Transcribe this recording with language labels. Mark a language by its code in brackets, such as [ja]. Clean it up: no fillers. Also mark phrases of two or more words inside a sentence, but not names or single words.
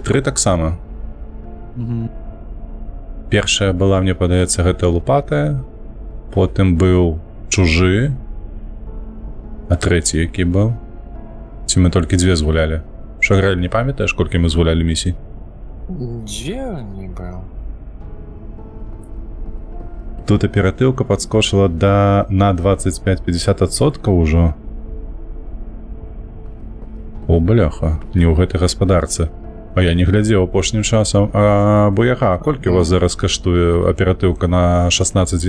[be] 3 таксама. Мгм. Першая была, мне падаецца, гэта лупатая. Потым быў чужы. А трэці які быў? Ці мы толькі 2 згулялі? Шаграль, не памятаеш, колькі мы згулялі місій? [ru] Где не был? [be] Тут аператыўка падскочыла на 25-50% ўжо. О, бляха, не ў гэтай гаспадарцы. А я не глядзеў апошнім часам. А Буяга, колькі у вас зараз каштуе аператыўка на 16...